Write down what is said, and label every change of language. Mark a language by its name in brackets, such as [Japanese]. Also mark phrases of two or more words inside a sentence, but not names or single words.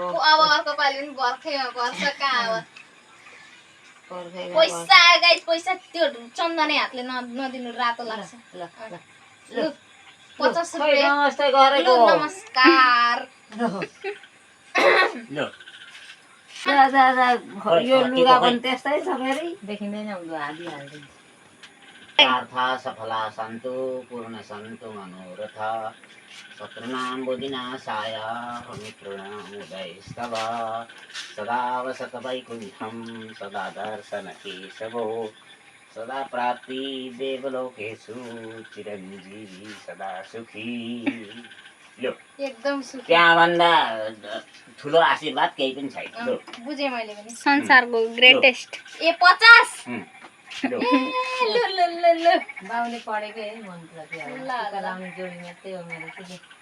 [Nepali] अब अर्को पालि पनि बर्खैमा पर्छ कहाँ अब पैसा गाइस पैसा त्यो चन्दने हातले नदिनु रातो लाग्छ ल 50 रुपैयाँ नमस्ते गरेको नमस्कार यो लुगा पनि त्यस्तै छ फेरि देखिँदैन हालिहाल्छ [Sanskrit] सफला सन्तु पूर्ण सन्तु मनोरथ शत्रुनां बुद्धिनाशाय मित्रणामुदयस्तव सदा वसत वैकुण्ठं सदा दर्शन केशवो सदा प्राप्ति देवलोकेषु चिरञ्जीवी सदा सुखी [Nepali] लो एकदम सुखी त्यहाँभन्दा ठुलो आशीर्वाद केही पनि छैन बुझेँ मैले पनि संसारको ग्रेटेस्ट ए 50 ल बाउले पढेकै है मन्त्र टिका लाउने जोडी मात्रै हो मेरो चाहिँ